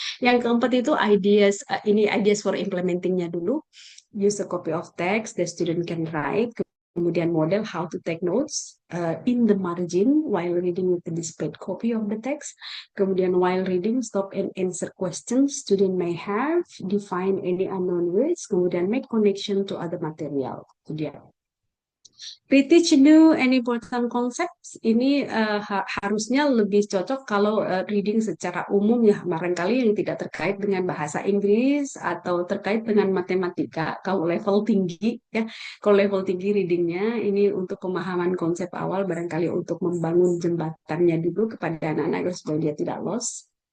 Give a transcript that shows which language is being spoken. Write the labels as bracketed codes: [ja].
[id] Yang keempat itu ideas for implementingnya dulu. [en] Use a copy of text the student can write. Kemudian model how to take notes in the margin while reading with the displayed copy of the text. Kemudian while reading, stop and answer questions student may have. Define any unknown words. Kemudian make connection to other material. [id] Itu dia. [en] Reteach new and important concepts. [id] Ini harusnya lebih cocok kalau reading secara umum ya, barangkali yang tidak terkait dengan bahasa Inggris atau terkait dengan matematika. Kalau level tinggi ya, kalau level tinggi readingnya ini untuk pemahaman konsep awal, barangkali untuk membangun jembatannya dulu kepada anak-anak supaya dia tidak lost.